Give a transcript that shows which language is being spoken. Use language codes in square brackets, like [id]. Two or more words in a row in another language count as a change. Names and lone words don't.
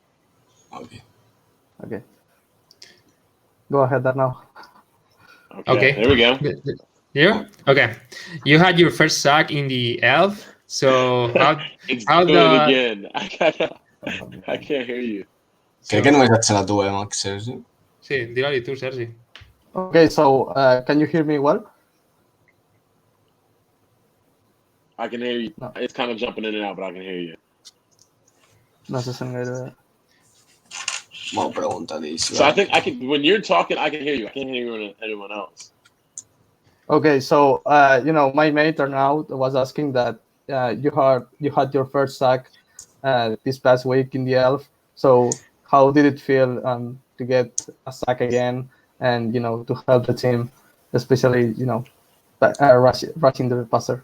[en] Okay. Go ahead now. Okay. There we go. Yeah. Okay. You had your first sack in the elf. So how do it again. I can't hear you. [ca] Crec que només et serà tu, Max, Sergi? Sí, digue-li tu, Sergi. [en] Okay, so can you hear me well? I can hear you. No. It's kind of jumping in and out, but I can hear you. [ca] No se sent gaire... Bona pregunta, deixa. [en] So I think when you're talking, I can hear you. I can't hear anyone else. Okay, so my mate Arnaud was asking that you had your first sack this past week in the elf. So how did it feel to get a sack again and to help the team, especially rushing the passer?